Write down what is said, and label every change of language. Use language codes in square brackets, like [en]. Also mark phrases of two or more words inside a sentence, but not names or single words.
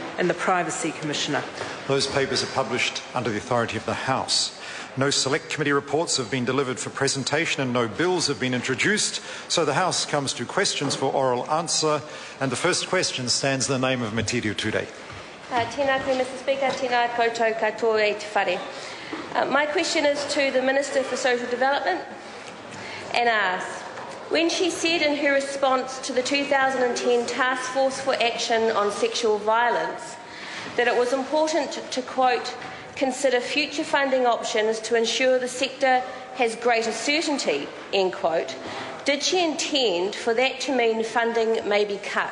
[en] and the Privacy Commissioner. Those papers are published under the authority of the House. No select committee reports have been delivered for presentation and no bills have been introduced, so the House comes to questions for oral answer, and the first question stands in the name of Metiria Turei. [mi] Tēnā koe, [en] Mr Speaker, [mi] tēnā koutou katoa e te whare. [en] My question is to the Minister for Social Development and asks, when she said in her response to the 2010 Taskforce for Action on Sexual Violence that it was important to, quote, consider future funding options to ensure the sector has greater certainty, end quote, did she intend for that to mean funding may be cut?